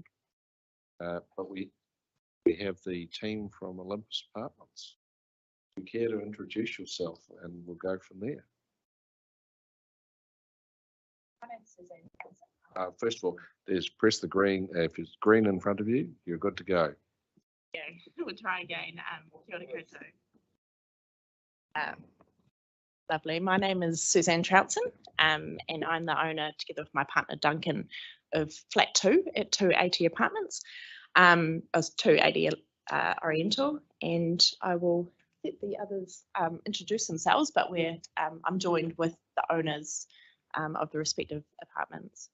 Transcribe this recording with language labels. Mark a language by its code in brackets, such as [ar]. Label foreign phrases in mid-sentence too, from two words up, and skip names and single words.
[en] But we have the team from Olympus Apartments. Do you care to introduce yourself, and we'll go from there? My name's Suzanne. First of all, press the green. If it's green in front of you, you're good to go. Yeah, we'll try again. [mi] Kia ora koutou. [en] Lovely. My name is Suzanne Troutson, and I'm the owner, together with my partner Duncan, of Flat 2 at 280 Apartments, 280 Oriental, and I will let the others introduce themselves, but I'm joined with the owners of the respective apartments.